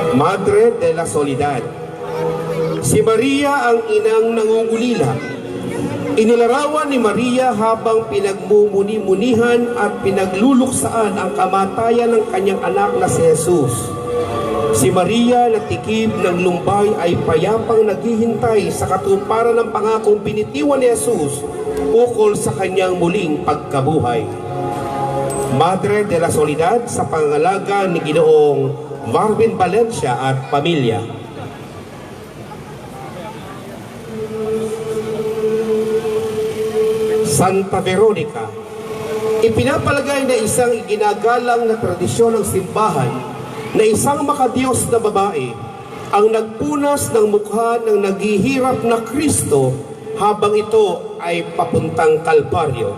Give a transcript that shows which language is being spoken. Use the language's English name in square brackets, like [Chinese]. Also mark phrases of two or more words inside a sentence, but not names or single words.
[Filipino] Madre de la Soledad. Si Maria ang inang nangungulila. Inilarawan ni Maria habang pinagmumuni-munihan at pinagluluksaan ang kamatayan ng kanyang anak na si Jesus. Si Maria na tikib ng lumbay ay payapang naghihintay sa katuparan ng pangakong binitiwan ni Jesus ukol sa kanyang muling pagkabuhay. Madre de la Soledad sa pangangalaga ni Ginoong Marvin Valencia at pamilya. Santa Veronica, ipinapalagay na isang iginagalang na tradisyon ng simbahan na isang makadiyos na babae ang nagpunas ng mukha ng naghihirap na Kristo habang ito ay papuntang Kalbaryo.